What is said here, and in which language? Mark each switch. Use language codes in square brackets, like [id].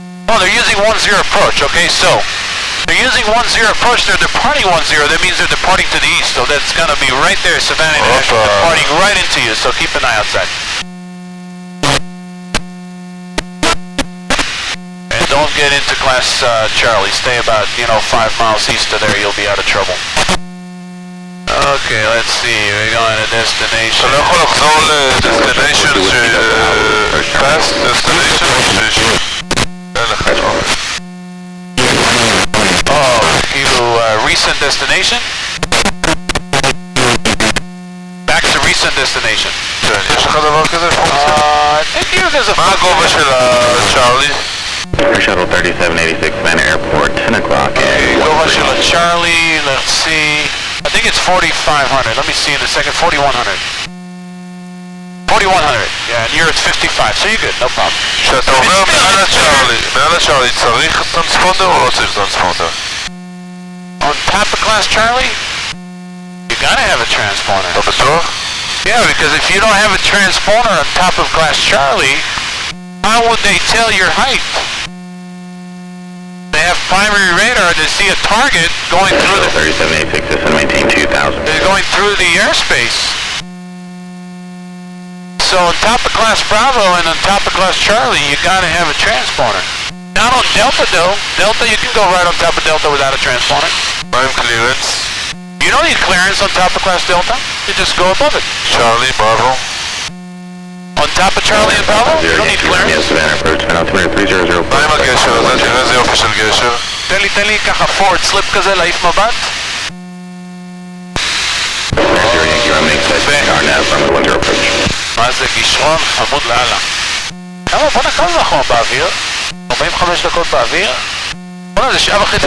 [en] Oh, they're using 10 approach, okay, so they're using 10 approach, they're departing 10, that means they're departing to the east, so that's gonna be right there, Savannah International, departing right into you, so keep an eye outside. And don't get into class Charlie, stay about, 5 miles east of there, you'll be out of trouble. Okay, let's see, we're going to destination. [he] אתה לא יכול לחזור לדסטיניישן פאסט דסטיניישן אין לך [en] Oh, כאילו recent destination? Back to recent destination. [he] כן, יש לך דבר כזה? [en] I think there's a... [he] מה הגובה של הצ'ארלי? [en] Air Shuttle 3786 Savannah Airport, 10 o'clock and [he] גובה של הצ'ארלי, let's see. [en] I think it's 4,500. Let me see in a second. 4,100. 4,100. Yeah, and you're at 55, so you're good. No problem. [he] כשאתה עובר מעל הצ'ארלי צריך טרנספונדר או לא צריך טרנספונדר? [en] On top of class Charlie, you gotta have a transponder. [he] אתה בטוח? [en] Yeah, because if you don't have a transponder on top of class Charlie, how would they tell your height? They have primary radar to see a target going Air through Shuttle the... 3786 is to maintain 2000. They're going through the airspace. So on top of class Bravo and on top of class Charlie, you gotta have a transponder. Not on Delta though. Delta, you can go right on top of Delta without a transponder. [he] מה עם קלירנס? [en] You don't need clearance on top of class Delta. You just go above it. [he] צ'ארלי, בראבו. [en] On top of Charlie and Bravo, you don't need clearance. Savannah approach, altimeter 300. [he] מה עם הגשר הזה? תראה איזה יופי של גשר. תן לי ככה forward slip כזה, להעיף מבט. [en] Yankee runway exit, RNAV, runway 10 approach. [he] מה זה גישרון חמוד לאללה. כמה זה אנחנו באוויר? 45 דקות באוויר? בוא'נה, זה שעה וחצי